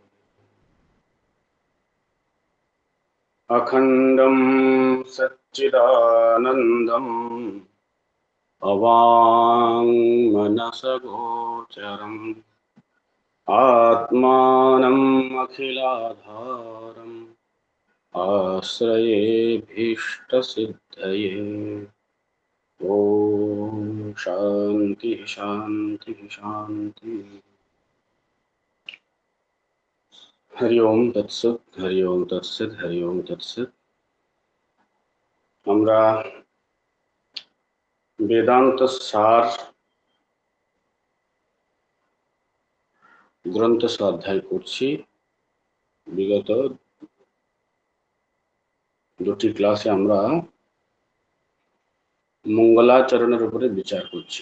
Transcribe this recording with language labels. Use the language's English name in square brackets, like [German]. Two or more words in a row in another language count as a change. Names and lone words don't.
[Sanskrit] अखण्डं सच्चिदानन्दम् अवाङ्मनसगोचरम् आत्मानम् अखिलाधारम् आश्रयेऽभीष्टसिद्धये। ॐ शान्तिः शान्तिः शान्तिः। हरि ओम तत्सत् हरि ओम तत्सत् हरि ओम तत्सत्। [Bangla] আমরা বেদান্ত সার গ্রন্থ অধ্যায় করছি। বিগত দুটি ক্লাসে আমরা মঙ্গলাচরণের উপরে বিচার করছি।